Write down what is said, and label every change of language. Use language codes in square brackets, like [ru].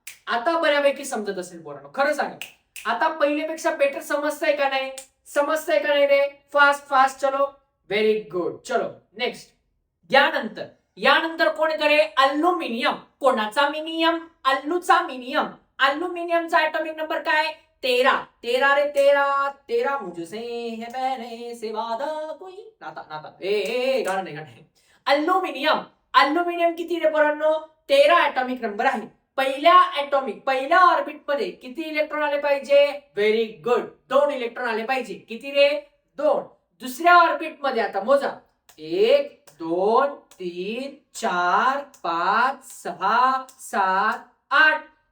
[mr] आता बऱ्यापैकी समजत असेल पोरांनो, खरं सांगा. आता पहिल्यापेक्षा बेटर समजतंय का नाही? समजतंय का नाही रे? Fast fast. चलो व्हेरी गुड. चलो नेक्स्ट. यानंतर कोण करे? अल्युमिनियम. कोणाचा मिनियम? अल्लूचा मिनियम. अल्युमिनियमचा ऍटॉमिक नंबर काय? 13. 13 रे 13. [hi] 13 मुझसे है पहले से वादा कोई. [mr] नाता ए गाणं नाही. अल्युमिनियम. अल्युमिनियम किती रे पोरांनो? 13 ऍटॉमिक नंबर आहे. पहिल्या ऑर्बिट मध्ये किती इलेक्ट्रॉन आले पाहिजे? Very good. 2 इलेक्ट्रॉन आले पाहिजे. किती रे? 2. दुसऱ्या ऑर्बिट मध्ये आता मोजा. 1 2 3 4 5 6 7 8.